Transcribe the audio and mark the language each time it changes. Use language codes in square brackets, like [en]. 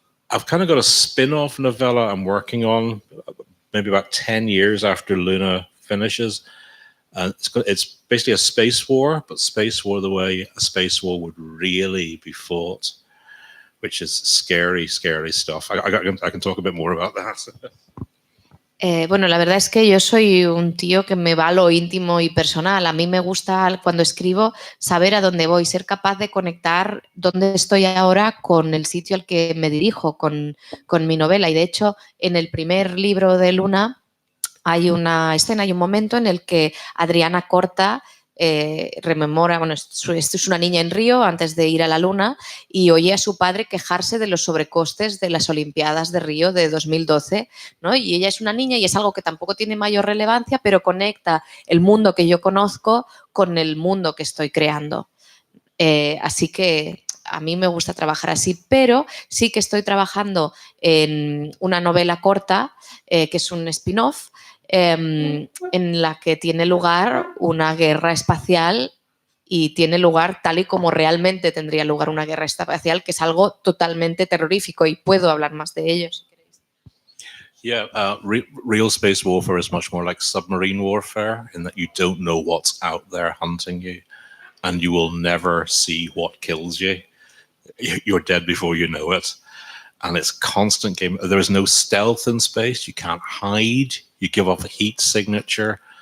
[en] I've kind of got a spin-off novella I'm working on, maybe about 10 years after Luna finishes. It's basically a space war, but space war the way a space war would really be fought, which is scary, scary stuff. I can talk a bit more about that. [es] Bueno, la verdad es que yo soy un tío que me va a lo íntimo y personal. A mí me gusta, cuando escribo, saber a dónde voy, ser capaz de conectar dónde estoy ahora con el sitio al que me dirijo, con mi novela. Y de hecho, en el primer libro de Luna hay una escena, hay un momento en el que Adriana corta, rememora, bueno, esto es una niña en Río antes de ir a la Luna y oye a su padre quejarse de los sobrecostes de las Olimpiadas de Río de 2012, ¿no? Y ella es una niña y es algo que tampoco tiene mayor relevancia, pero conecta el mundo que yo conozco con el mundo que estoy creando. Así que a mí me gusta trabajar así, pero sí que estoy trabajando en una novela corta, que es un spin-off, en la que tiene lugar una guerra espacial y tiene lugar tal y como realmente tendría lugar una guerra espacial, que es algo totalmente terrorífico y puedo hablar más de ello si queréis. [en] Yeah, real space warfare is much more like submarine warfare in that you don't know what's out there hunting you and you will never see what kills you. You're dead before you know it. And it's constant game. There is no stealth in space. You can't hide. You give off a heat signature.